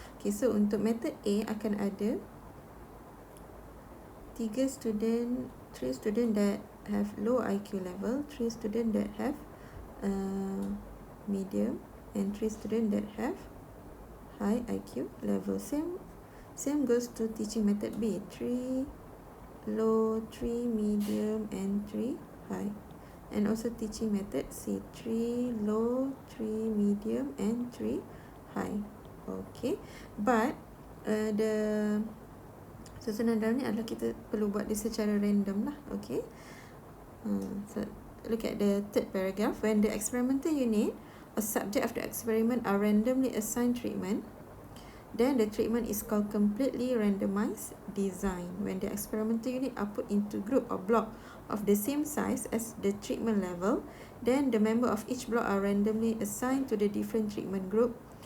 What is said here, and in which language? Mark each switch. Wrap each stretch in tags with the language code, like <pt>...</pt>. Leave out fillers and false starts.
<en>Okay, so</en> <ms>untuk</ms> <en>method A</en> <ms>akan ada</ms> <en>3 student that have low IQ level, 3 student that have medium and 3 student that have high IQ level. Same goes to teaching method B, 3 low, 3 medium and 3 high. And also teaching method C, 3 low, 3 medium and 3 high. Okay, but the</en> <ms>susunan dalam ni adalah kita perlu buat dia secara random lah.</ms> <en>Okay, so look at the third paragraph. When the experimental unit or subject of the experiment are randomly assigned treatment, then the treatment is called completely randomized design. When the experimental unit are put into group or block of the same size as the treatment level, then the member of each block are randomly assigned to the different treatment group.</en>